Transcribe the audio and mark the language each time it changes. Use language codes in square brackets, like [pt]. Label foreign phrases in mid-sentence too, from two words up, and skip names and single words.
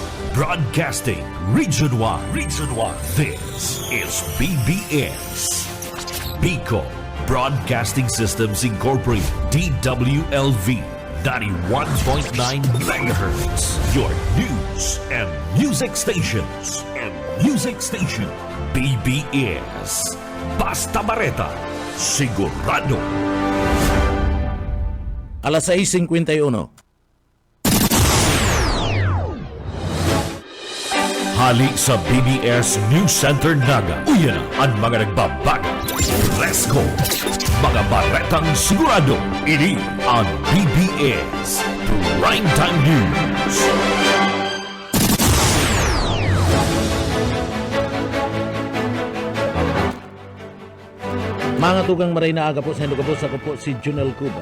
[en] Broadcasting Region 1. This is BBS. Bicol Broadcasting Systems Incorporated. DWLV 91.9 MHz. Your news and music stations. [bik] BBS. Basta Bareta. Sigurado. Alas 6:51. Hali sa BBS News Center Naga. Uyan ang mga nagbabago. [en] Let's go! [bik] Mga baretang sigurado. Ini ang BBS Primetime News. Mga tugang maray na aga po sa Hindugapo, ako po si Junel Cuba.